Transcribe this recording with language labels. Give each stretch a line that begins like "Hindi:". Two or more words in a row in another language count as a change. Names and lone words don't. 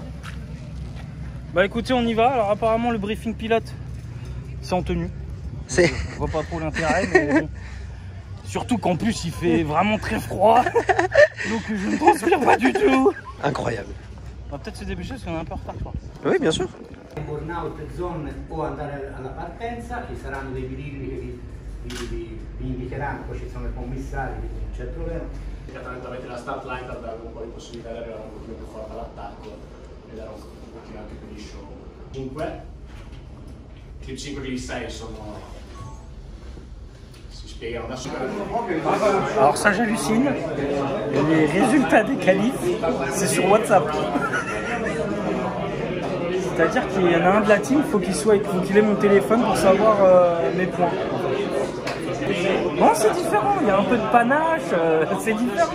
French: Bah écoutez, on y va. Alors apparemment le briefing pilote c'est en tenue. C'est... Je vois pas trop l'intérêt, mais bon. Surtout qu'en plus il fait vraiment très froid. Donc je ne transpire pas du tout. Incroyable. On va peut-être se dépêcher parce qu'on est un peu en retard, je crois. Oui, bien sûr.
English: Burnout zone
Italian: o andare alla partenza, ci saranno dei birilli che vi indicheranno, poi ci sono i commissari, quindi non c'è problema. Praticamente avete la
English: start line
Italian: per dare un po' di possibilità di arrivare un pochino più forte all'attacco e dare un pochino anche più di show. 5, team 5 di 6 sono... si spiegano da solo.
French: Alors ça j'hallucine. Les résultats des qualifs, c'est sur WhatsApp. C'est-à-dire qu'il y en a un de la team, faut qu'il ait mon téléphone pour savoir mes points. Non, c'est différent, il y a un peu de panache, c'est différent.